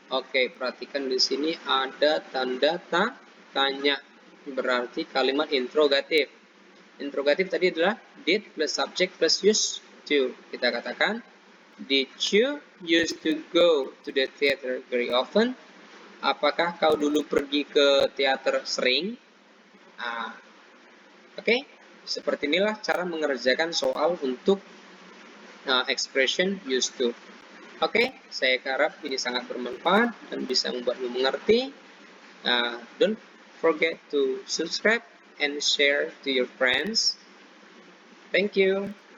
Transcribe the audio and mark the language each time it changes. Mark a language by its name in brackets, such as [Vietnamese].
[Indonesian] Oke, perhatikan di sini ada tanda tanya, berarti kalimat interrogatif. Interrogatif tadi adalah did plus subject plus used to. Kita katakan, [English] did you used to go to the theater very often? [Indonesian] Apakah kau dulu pergi ke teater sering? Oke, seperti inilah cara mengerjakan soal untuk expression used to. Oke, saya harap ini sangat bermanfaat dan bisa membuatmu mengerti. [English] Don't forget to subscribe and share to your friends. Thank you.